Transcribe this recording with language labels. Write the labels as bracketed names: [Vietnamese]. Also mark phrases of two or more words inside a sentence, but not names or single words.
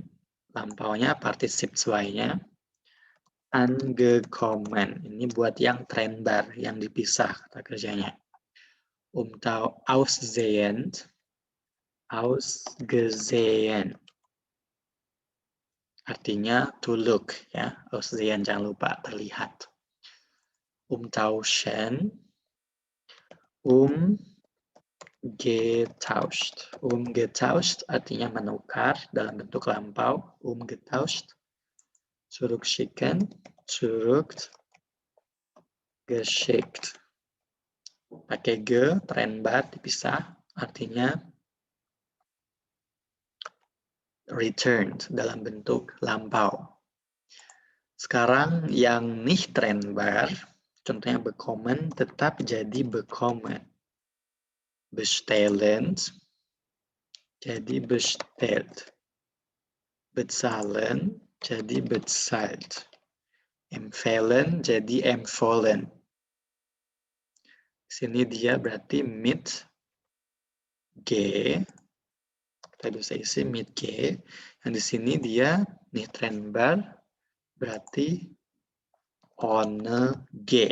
[Indonesian] Lampaunya partisip zwei-nya. [German] Angekommen. [Indonesian] Ini buat yang trennbar, yang dipisah kata kerjanya. [German] Aussehend, ausgesehen. [English] Artinya to look, [Indonesian] ya. Aussehen jangan lupa, terlihat. [German] Umtauschen, getauscht. [Indonesian] Getauscht artinya menukar dalam bentuk lampau. [German] Getauscht. Zurückschicken, zurückgeschickt. [Indonesian] Pakai ge, trennbar, dipisah. Artinya returned dalam bentuk lampau. Sekarang yang [German] nicht trennbar, [Indonesian] contohnya bekommen, tetap jadi bekommen. [German] Bestellen, jadi bestellt. Bezahlen, jadi bezahlt. Empfehlen, [Indonesian] jadi empfohlen. Sini dia berarti [German] mit G. [Indonesian] Kita bisa isi [German] mit G. [Indonesian] Yang di sini dia [German] nicht trennbar, [Indonesian] berarti [German] ohne G.